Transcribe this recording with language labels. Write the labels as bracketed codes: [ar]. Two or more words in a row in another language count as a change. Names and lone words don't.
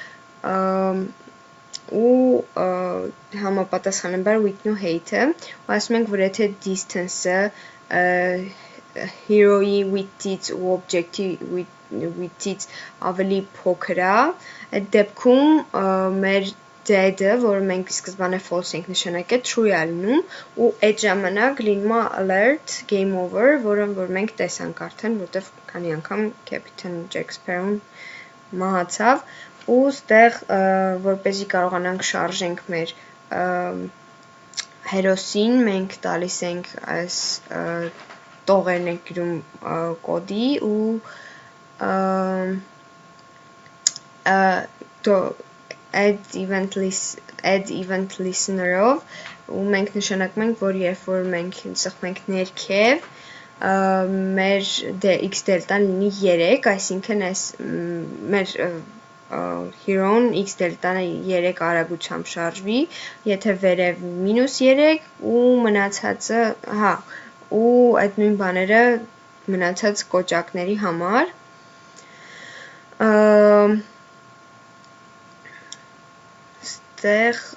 [hy] ու համապատասխանաբար width-ն ու height-ը ու ասում ենք, որ եթե distance-ը hero-ի width-ից ու object-ի width-ից ավելի փոքր է, այդ դեպքում մեր dead-ը, որը մենք սկզբանե false ենք նշանակել, true է լինում ու այդ ժամանակ լինում է alert, [en] game over, [hy] որը որ մենք տեսանք արդեն, որտեղ քանի անգամ Captain Jack Sparrow-ն մահացավ ու ստեղ որպեսզի կարողանանք շարժենք մեր հերոսին, մենք տալիս ենք այս տողերն ենք գրում կոդի ու [en] add event [hy] listener-ով ու մենք նշանակում ենք, որ երբ որ մենք ծխում ենք ներքև, մեր x դելտան լինի 3, այսինքն այս մեր hero-ն x դելտանը 3 արագությամբ շարժվի, եթե վերև -3 ու մնացածը, ու այդ նույն բաները մնացած կոճակների համար ստեղ